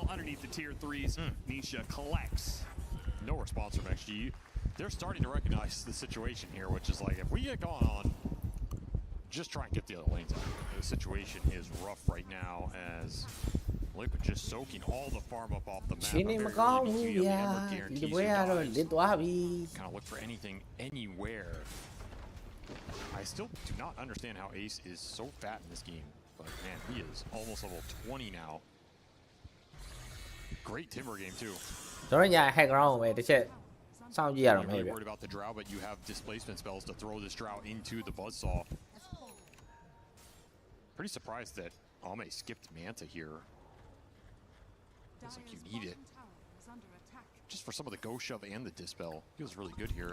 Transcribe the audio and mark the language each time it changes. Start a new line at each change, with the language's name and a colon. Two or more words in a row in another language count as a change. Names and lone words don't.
English: Underneath the tier 3s, Nisha collects. No response from XG. They're starting to recognize the situation here, which is like, if we get going on, just try and get the other lanes out. The situation is rough right now as Liquid just soaking all the farm up off the map.
Burmese: ချင်းနေမကောင်းဘူးဗျာဒီပွဲကတော့လစ်သွားပြီ
English: Kind of look for anything anywhere. I still do not understand how Ace is so fat in this game, but man, he is almost level 20 now. Great Timber game too.
Burmese: ကျွန်တော်ညာ
English: high ground
Burmese: ကိုပဲတစ်ချက်စောင့်ကြည့်ရတော့မယ်
English: You're
Burmese: ဗျ
English: worried about the Drow, but you have displacement spells to throw this Drow into the Buzzsaw. Pretty surprised that Ame skipped Manta here. Looks like you need it. Just for some of the Ghost Shove and the Dispel. Feels really good here.